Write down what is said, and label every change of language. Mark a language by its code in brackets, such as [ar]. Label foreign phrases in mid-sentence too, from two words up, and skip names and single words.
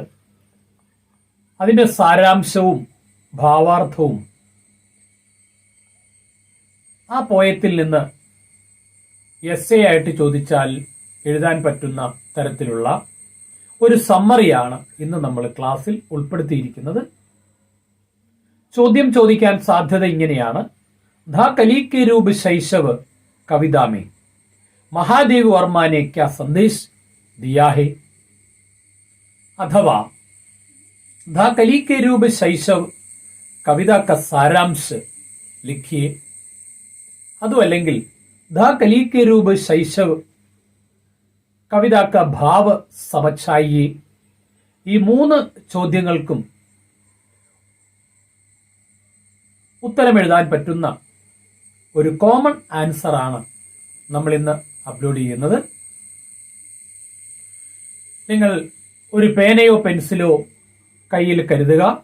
[ml] അതിൻ്റെ സാരാംശവും ഭാവാർത്ഥവും ആ പോയത്തിൽ നിന്ന് എസ്സേ ആയിട്ട് ചോദിച്ചാൽ എഴുതാൻ പറ്റുന്ന തരത്തിലുള്ള ഒരു സമ്മറിയാണ് ഇന്ന് നമ്മൾ ക്ലാസ്സിൽ ഉൾപ്പെടുത്തിയിരിക്കുന്നത്. ചോദ്യം ചോദിക്കാൻ സാധ്യത ഇങ്ങനെയാണ്: [hi] धा कली के रूप शैशव कविता में महादेव वर्मा ने क्या संदेश दिया है? अथवा धा कली के रूप शैशव कविता का सारांश लिखिए. [ml] അതു അല്ലെങ്കിൽ [hi] धा कली के रूप शैशव कविता का भाव समझाइए. [ml] ഈ 3 ചോദ്യങ്ങൾക്കും ഉത്തരം എഴുതാൻ പറ്റുന്ന ഒരു [en] common answer [ml] ആണ് നമ്മൾ ഇന്ന് അപ്ലോഡ് ചെയ്യുന്നത്. നിങ്ങൾ ഒരു പേനയോ പെൻസിലോ കയ്യിൽ കരുതുക.